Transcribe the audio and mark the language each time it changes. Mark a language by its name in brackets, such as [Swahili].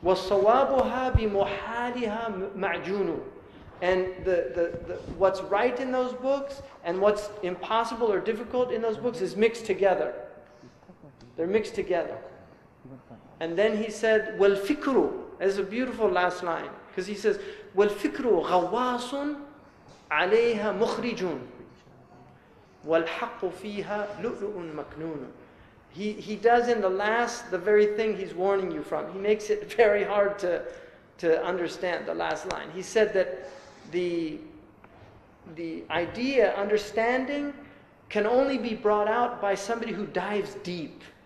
[Arabic] وَالصَّوَابُهَا بِمُحَالِهَا مَعْجُونُ. [English] And what's right in those books and what's impossible or difficult in those books is mixed together. They're mixed together. And then he said, وَالْفِكْرُ. That's a beautiful last line. Because he says, [Arabic] وَالْفِكْرُ غَوَّاصٌ عَلَيْهَا مُخْرِجٌ وَالْحَقُّ فِيهَا لُؤْلُؤٌ مَكْنُونٌ. [English] He does in the very thing he's warning you from. He makes it very hard to understand, the last line. He said that the idea, understanding, can only be brought out by somebody who dives deep.